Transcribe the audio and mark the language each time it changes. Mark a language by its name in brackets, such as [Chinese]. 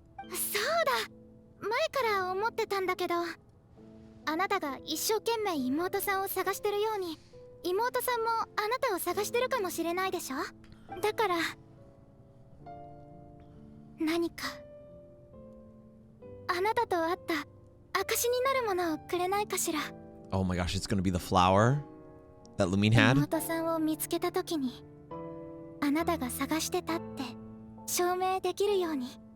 [Japanese] そうだ、前から思ってたんだけど、あなたが一生懸命妹さんを探してるように、妹さんもあなたを探してるかもしれないでしょ。だから何かあなたと会った証になるものをくれないかしら。 [English] Oh my gosh, it's gonna be the flower that Lumine had? [Japanese] 妹さんを見つけたときにあなたが探してたって証明できるように。